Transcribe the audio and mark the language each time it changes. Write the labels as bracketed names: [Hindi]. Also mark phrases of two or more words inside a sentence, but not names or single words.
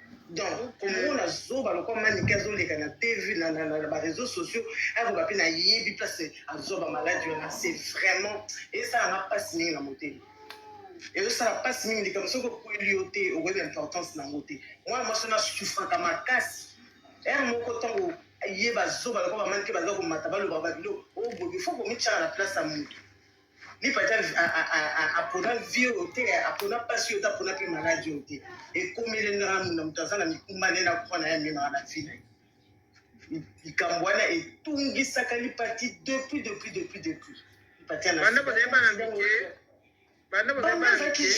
[Lingala] Donc, komona zoba lokola mannequin azoleka na T V, na, na, na, na ba [French] réseaux sociaux, [Lingala] akoba pe nayebi place azoba maladi wana, [French] c'est vraiment, [Lingala] esalanga mpasi mingi na motema. Ezosala mpasi mingi, likambo soki okweli yo te, okoyeba importance nango te. Mwana mwasi wana asufraka makasi. Ere moko ntango ayeba zoba lokola bamannequin baza komata, baloba babilo, oh, boye, faut komityaka na place ya moto. Ni pati a, a, a, a, a, apona vie oyo te, apona pasi oyo te, apona pe maladi oyo te. Ekomeli na, na moto aza na mikumba, nde na kwa na ye, amemaka na vie na ye. Likambo wana etungisaka Lipati depuis, depuis, depuis, depuis. Lipati ana Banda bozali bana mike. Banda bozali Banda bana azalaki mike.